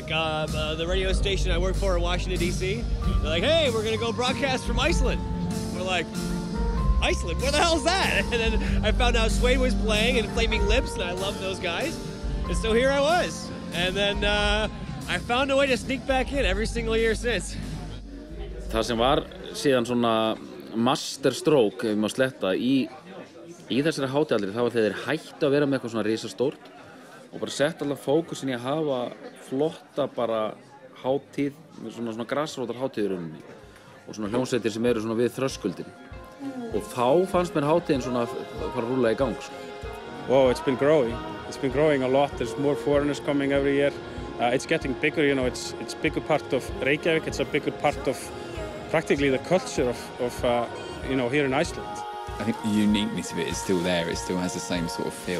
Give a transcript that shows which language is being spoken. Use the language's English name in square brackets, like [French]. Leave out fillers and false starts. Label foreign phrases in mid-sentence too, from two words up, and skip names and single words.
[English] The radio station I work for in Washington, D.C., they're like, hey, we're going to go broadcast from Iceland. We're like, Iceland? Where the hell's that? And then I found out Suede was playing and Flaming Lips, and I love those guys. And so here I was. And then I found a way to sneak back in every single year since. [Icelandic] Það sem var síðan svona masterstroke, ef maður sletta, í þessari hátíðaldri, það var þegar þeir hættu að vera með eitthvað svona risastórt og bara sett allar fókusin í að hafa flotta bara hátíð, svona grassrótar hátíð í rauninni og svona hljómsveitir sem eru svona við þröskuldin. Og þá fannst mér hátíðin svona fara að rúlla í gang. [English] Wow, it's been growing. It's been growing a lot. There's more foreigners coming every year. It's getting bigger, you know, it's a bigger part of Reykjavík, it's a bigger part of practically the culture of you know, here in Iceland. I think the uniqueness of it is still there. It still has the same sort of feel.